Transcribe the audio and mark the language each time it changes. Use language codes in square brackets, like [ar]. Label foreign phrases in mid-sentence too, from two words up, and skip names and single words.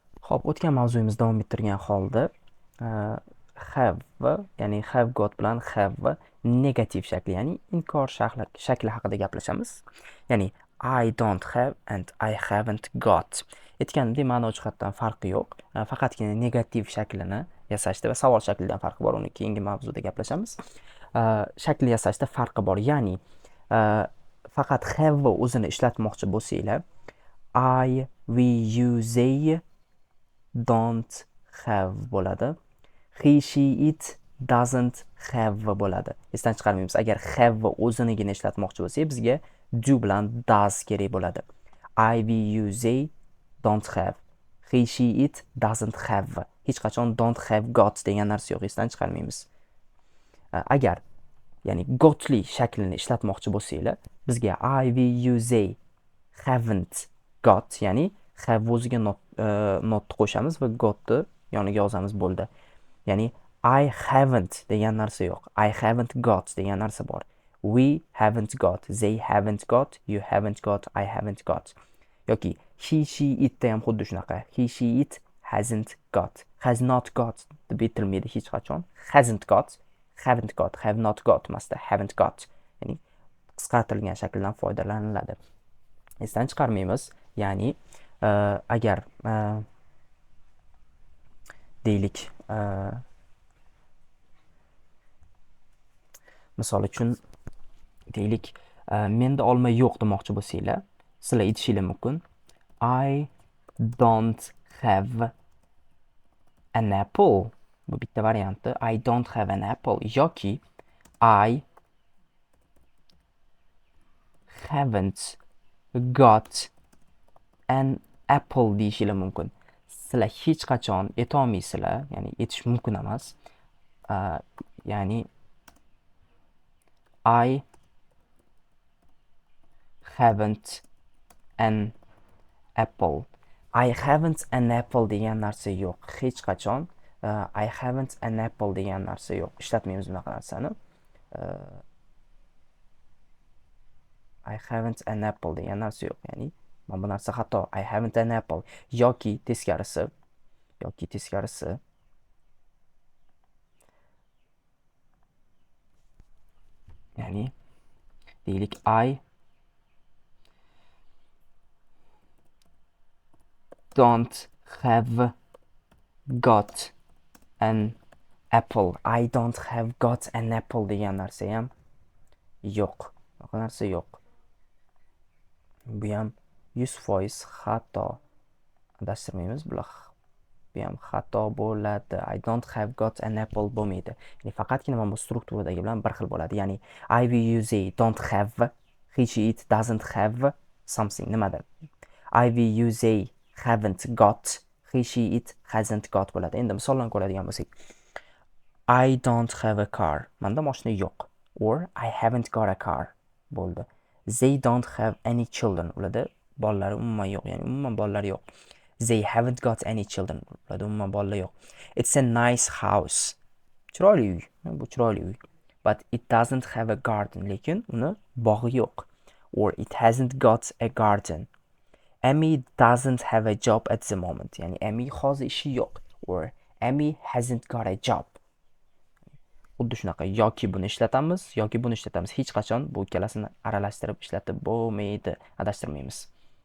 [uz] Xo'p, o'tgan mavzuyimizni davom ettirgan holda have, ya'ni have got bilan have negativ shakli, ya'ni inkor shakli haqida gaplashamiz. [en] Ya'ni I don't have and I haven't got. [uz] Aytganimdek, ma'no jihatdan farqi yo'q. Faqatgina negativ shaklini yasashda va savol shaklida ham farqi bor. Uni keyingi mavzuda gaplashamiz. Shakl yasashda farqi bor. Ya'ni faqat have o'zini ishlatmoqchi bo'lsanglar, [en] I, we, you, they don't have bo'ladi. He, she, it doesn't have bo'ladi. [uz] Esdan chiqarmaymiz. Agar have o'zinigina ishlatmoqchi bo'lsak, bizga do bilan does kerak bo'ladi. [en] I, we, you, they don't have. He, she, it doesn't have. [uz] Hech qachon [en] don't have got [uz] degan narsa yo'q. Esdan chiqarmaymiz. Agar ya'ni gotli shaklini ishlatmoqchi bo'lsanglar, bizga [en] I, we, you, they haven't got, [uz] ya'ni have o'ziga notni qo'shamiz va gotni yoniga yozamiz, bo'ldi. Ya'ni [en] I haven't [uz] degan narsa yo'q. [en] I haven't got [uz] degan narsa bor. [en] We haven't got, they haven't got, you haven't got, I haven't got. [uz] Yoki [en] he, she, it [uz] da ham xuddi shunaqa. [en] He, she, it hasn't got, has not got [uz] deb aytilmaydi hech qachon. [en] Hasn't got, haven't got, have not got emasda, haven't got. [uz] Ya'ni qisqartirilgan shakldan foydalaniladi. Esdan chiqarmaymiz. Ya'ni agar deylik, misol uchun deylik, menda olma yo'q demoqchi bo'lsanglar, sizlar aytishinglar mumkin. [en] I don't have an apple. [uz] Bu bitta varianti. [en] I don't have an apple yoki I haven't got an apple [uz] deyishinglar mumkin. Sizlar hech qachon aytolmaysizlar, ya'ni aytish mumkin emas. [en] Ya'ni I haven't an apple. I haven't an apple [uz] degan narsa yo'q. Hech qachon [en] I haven't an apple [uz] degan narsa yo'q. Ishlatmaymiz bunaqa narsani. [en] I haven't an apple [uz] degan narsa yo'q. Ya'ni mana bu narsa xato. [en] I haven't an apple [uz] yoki teskarisi. Ya'ni deylik, [en] I don't have got an apple. I don't have got an apple [uz] degan narsa ham yo'q. Bunaqa narsa yo'q. Bu ham 100% xato. Adashtirmaymiz. Bu ham xato bo'ladi. [en] I don't have got an apple bo'lmaydi. [uz] Ya'ni faqatgina mana bu strukturadagi bilan bir xil bo'ladi. [en] Ya'ni I, we, you, they don't have, he, she, it doesn't have something. [uz] Nimadir? [en] I, we, you, they haven't got, he, she, it hasn't got bo'ladi. [uz] Endi misollarni ko'radigan bo'lsak, [en] I don't have a car. [uz] Menda mashina yo'q. [en] Or I haven't got a car bo'ldi. They don't have any children. [uz] Ularda bolalari umuman yo'q. Ya'ni umuman bolalari yo'q. [en] They haven't got any children. [uz] Ularda umuman bolalar yo'q. [en] It's a nice house. [uz] Chiroyli uy. Bu chiroyli uy. [en] But it doesn't have a garden. [uz] Lekin uni bog'i yo'q. [en] Or it hasn't got a garden. Amy doesn't have a job at the moment. [uz] Ya'ni Amy hozir ishi yo'q. [en] Or Amy hasn't got a job. [uz] Xuddi shunaqa yoki buni ishlatamiz, yoki buni ishlatamiz. Hech qachon bu ikkalasini aralashtirib ishlatib bo'lmaydi. Adashtirmaymiz.